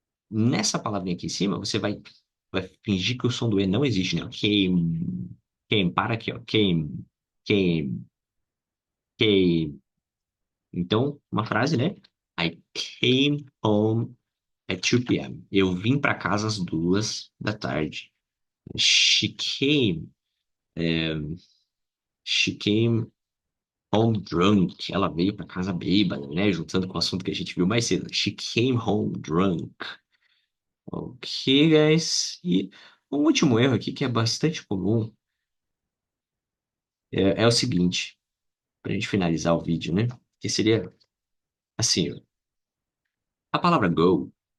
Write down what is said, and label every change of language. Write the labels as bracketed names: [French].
[Portuguese] Nessa palavrinha aqui em cima, você vai fingir que o som do E não existe, né? Queime, para aqui, ó. Queime, queime. [English] Então, uma frase, né? I came home at 2 p.m. [Portuguese] Eu vim para casa às 2 da tarde. [English] She came, é, she came home drunk. [Portuguese] Ela veio para casa bêbada, né? Juntando com o assunto que a gente viu mais cedo. [English] She came home drunk. Ok, guys. [Portuguese] E um último erro aqui que é bastante comum é o seguinte, para a gente finalizar o vídeo, né? Que seria assim, ó, a palavra go.